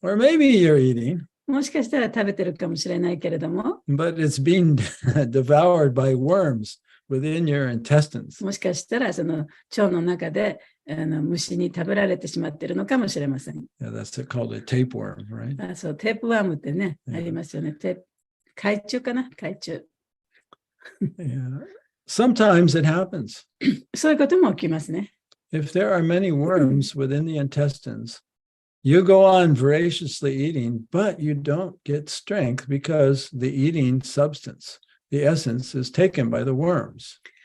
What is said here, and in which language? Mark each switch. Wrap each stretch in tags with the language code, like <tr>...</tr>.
<en>Or maybe you're eating,</en> <ja>もしかしたら食べてるかもしれないけれども、</ja> <en>but it's being devoured by worms within your intestines.</en> <ja>もしかしたらその腸の中で虫に食べられてしまっているのかもしれません。</ja> <en>Yeah, that's called a tapeworm, right?</en> <ja>そう、テープワームってね、ありますよね。海中かな海中。</ja> <en>Yeah. Sometimes it happens.</en> <ja>そういうことも起きますね。</ja> <en>If there are many worms within the intestines, you go on voraciously eating, but you don't get strength because the eating substance, the essence, is taken by the worms.</en>